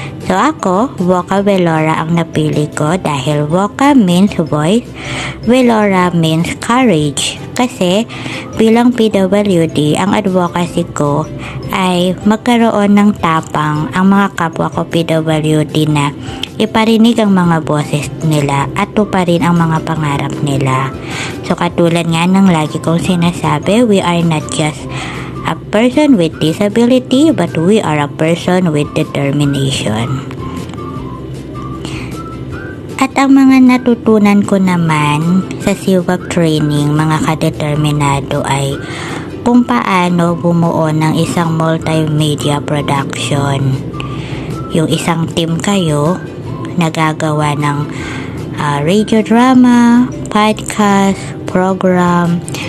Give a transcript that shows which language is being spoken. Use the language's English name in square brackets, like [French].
[Filipino] So, ako, Vocabulora ang napili ko dahil Voca means voice, Velora means courage. Kasi, bilang PWD, ang advocacy ko ay magkaroon ng tapang ang mga kapwa ko PWD na iparinig ang mga boses nila at tuparin ang mga pangarap nila. [English] So, [Filipino] katulad nga ng lagi kong sinasabi, [English] we are not just a person with disability, but we are a person with determination. [Filipino] At ang mga natutunan ko naman sa CWAP training, mga kadeterminado, ay kung paano bumuo ng isang multimedia production. Yung isang team kayo, nagagawa ng radio drama, podcast, program.